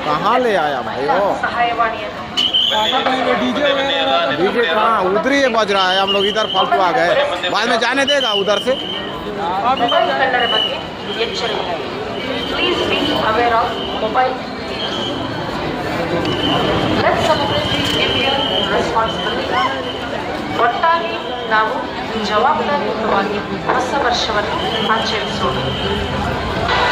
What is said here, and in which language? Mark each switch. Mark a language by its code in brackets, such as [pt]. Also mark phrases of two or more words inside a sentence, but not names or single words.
[hi] कहाँ ले आया भाई वो [kn] ಸಹಾಯವಾಣಿಯನ್ನು [hi] डीजे कहाँ उधर ही बज रहा है। हम लोग इधर फालतू आ गए, बाद में जाने देगा उधर से। [kn] ಮೊಬೈಲ್ ಕಳ್ಳರ ಬಗ್ಗೆ ಎಚ್ಚರಿಕೆ. [en] please be aware of mobile. let's celebrate Indian responsibility. [kn] ಒಟ್ಟಾಗಿ ನಾವು ಜವಾಬ್ದಾರಿಯುತವಾಗಿ ಹೊಸ ವರ್ಷವನ್ನು ಆಚರಿಸೋಣ.